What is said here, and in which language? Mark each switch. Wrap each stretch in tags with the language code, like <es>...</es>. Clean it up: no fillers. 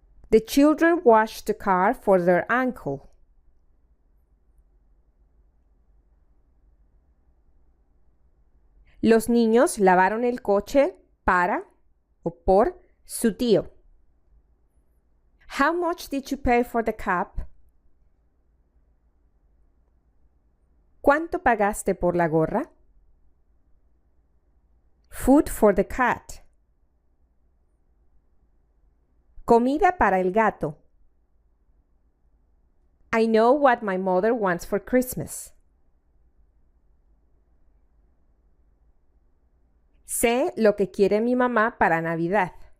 <en>The children washed the car for their uncle.</en> <es>Los niños lavaron el coche para o por su tío.</es> <en>How much did you pay for the cap?</en> <es>¿Cuánto pagaste por la gorra?</es> <en>Food for the cat.</en> <es>Comida para el gato.</es> <en>I know what my mother wants for Christmas.</en> <es>Sé lo que quiere mi mamá para Navidad.</es>